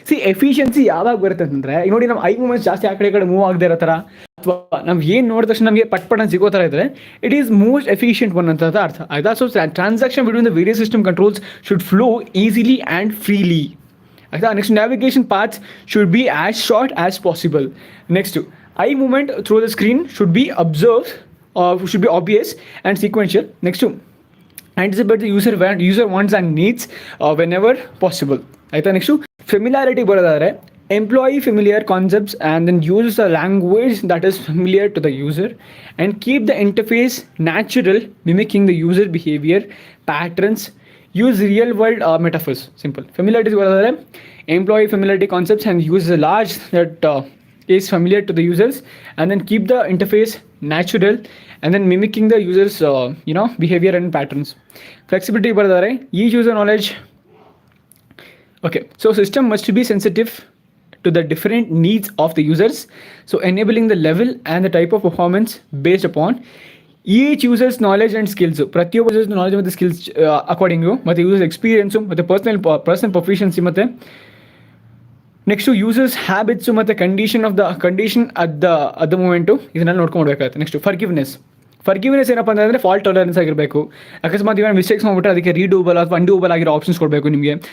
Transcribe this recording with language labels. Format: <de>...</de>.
<kn>Efficiency ಯಾವಾಗ ಬರುತ್ತೆ ಅಂತಂದರೆ, ಈಗ ನೋಡಿ ನಮ್ಮ ಐ ಮೂಮೆಂಟ್ಸ್ ಜಾಸ್ತಿ ಆ ಕಡೆ ಮೂವ್ ಆಗದೆ ಇರೋ ಥರ, ಅಥವಾ ನಾವು ಏನು ನೋಡಿದ ತಕ್ಷಣ ನಮಗೆ ಪಟ್ಪಟ ಸಿಗೋ ಥರ ಇದ್ದರೆ</kn> <en>it is most efficient one</en> <kn>ಅಂತ ಅರ್ಥ ಆಯಿತಾ.</kn> <en>So transaction between the various system controls should flow easily and freely ಆಯಿತಾ. Next navigation paths should be as short as possible. Next I moment through the screen should be observe, should be obvious and sequential. Next anticipate the user wants and needs whenever possible ಆಯಿತಾ. Next ಫೆಮಿಲಾರಿಟಿ ಬರೋದಾದರೆ employee familiar concepts and then use a language that is familiar to the user and keep the interface natural, mimicking the user behaviour patterns, use real world metaphors. Simple familiarities ಬರೋದಾದರೆ employ familiarity concepts and use large that is familiar to the users, and then keep the interface natural, and then mimicking the users behavior and patterns. Flexibility ಬರೆದರೆ each user knowledge. Okay, so system must be sensitive to the different needs of the users, so enabling the level and the type of performance based upon each user's knowledge and skills. ಪ್ರತಿಯೊಬ್ಬ users knowledge ಮತ್ತು skills according, ಮತ್ತು users experience, ಮತ್ತು personal proficiency, ಮತ್ತು next users habits, ಮತ್ತು condition at the moment</en> <kn>ಇದನ್ನೆಲ್ಲ ನೋಡ್ಕೊಂಡ್ಬೇಕಾಗುತ್ತೆ. Next forgiveness ಏನಪ್ಪ ಅಂತಂದರೆ fault tolerance ಆಗಿರಬೇಕು. ಅಕಸ್ಮಾತ್ ಇವಾಗ ಮಿಸ್ಟೇಕ್ಸ್ ಮಾಡಿಬಿಟ್ರೆ ಅದಕ್ಕೆ ರೀಡೂಬಲ್ ಅಥವಾ ಅನ್ಡೂಬಲ್ ಆಗಿರೋ ಆಪ್ಷನ್ಸ್ ಕೊಡಬೇಕು ನಿಮಗೆ.</kn>